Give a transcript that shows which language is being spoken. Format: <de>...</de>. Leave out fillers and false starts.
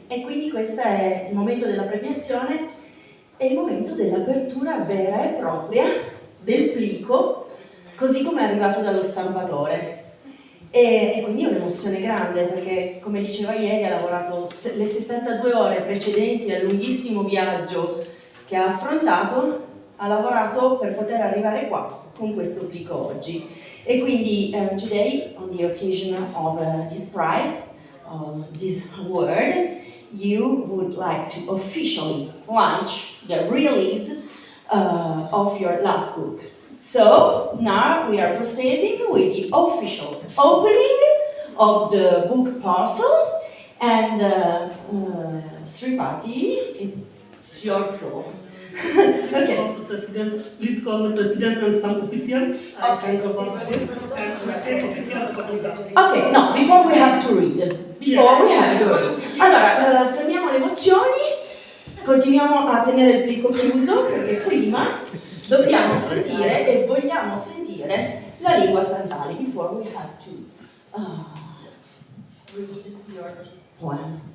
<it>E quindi questo è il momento della premiazione, è il momento dell'apertura vera e propria del plico, così come è arrivato dallo stampatore. E quindi è un'emozione grande perché, come diceva ieri, ha lavorato le 72 ore precedenti al lunghissimo viaggio che ha affrontato, ha lavorato per poter arrivare qua con questo plico oggi. E quindi</it> <en>today, on the occasion of this prize, this award, you would like to officially launch the release of your last book. So now we are proceeding with the official opening of the book parcel, and Sripati, it's your floor. Okay. Please call the president and some official. I can go for this and take official copy. Ok, no, before we have to read.</en> <it>Allora, fermiamo le emozioni, continuiamo a tenere il plico chiuso perché prima dobbiamo sentire e vogliamo sentire la lingua santale</it> <en>before we have to read your poem.</en>